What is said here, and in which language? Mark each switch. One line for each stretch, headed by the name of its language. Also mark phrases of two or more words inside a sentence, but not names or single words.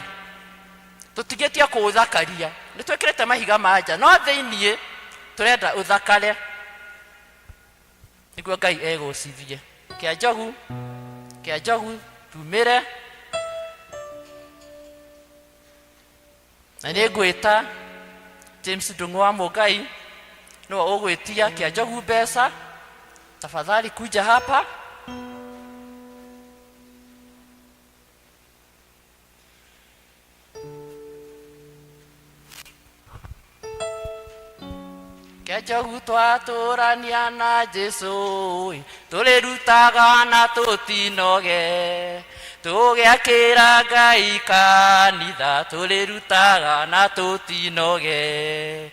Kikuyu: Tũtigĩtie kũũthakaria, nĩtwĩkĩrĩte mahiga ma nja, no thĩiniĩ tũrenda ũthakare. niguo Ngai egũcithie. Kĩa njogu tumĩre, na nĩ ngwĩta James Ndung'u wa Mũngai, nĩwe ũgwĩtia Kĩa njogu mbeca.
Swahili: Tafadhali kuja hapa.
Kikuyu: Kĩa njogu twatũrania na Jesũ, tũrĩrutaga na tũtinoge, tũgĩakĩra Ngai kanitha, tũrĩrutaga na tũtinoge.